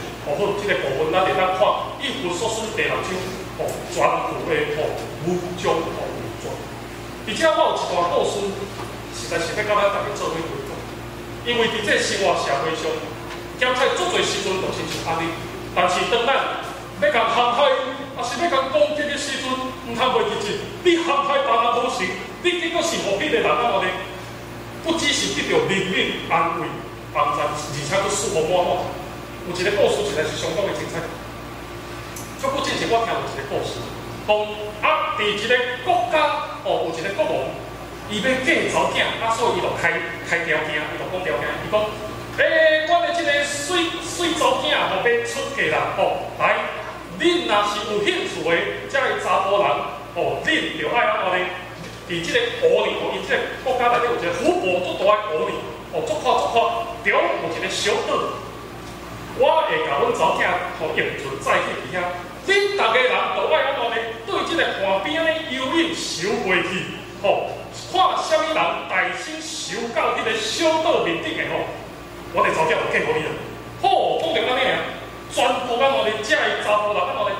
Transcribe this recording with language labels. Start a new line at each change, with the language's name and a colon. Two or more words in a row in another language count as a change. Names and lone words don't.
Min Nan Chinese: 好，這個部分咱會當看《以弗所書》第6章全部的武裝武裝。而且我有一段故事，實在是要甲咱大家做伙分享，因為佇這生活社會上。兼且足侪時陣就親像安尼，但是當咱要甲陷害，也是要甲攻擊的時陣，毋通袂記住，你陷害別人無成，你結果是互彼個人安怎呢？不只是得到人民安慰、幫助，而且佫舒服滿滿。有一個故事實在是相當的精彩。足久之前我聽有一個故事，講佇一個國家，有一個國王，伊要嫁查某囝，所以伊就開條件，伊就講條件，伊講。我的這個水查某囝要出嫁啦，來，恁若是有興趣的，這個查甫人，恁就愛安怎呢？佇這個湖裡，伊這個國家內底有一個湖泊足大的湖裡，足闊，中有一個小島，我會甲阮查某囝用存在去佇遐，恁逐個人就愛安怎呢？對這個岸邊的遊泳游袂去，看啥物人大聲游到這個小島面頂的我哋查某囝就嫁互你啦。好，講着安尼啊，全部安怎呢？這個查甫人安怎呢？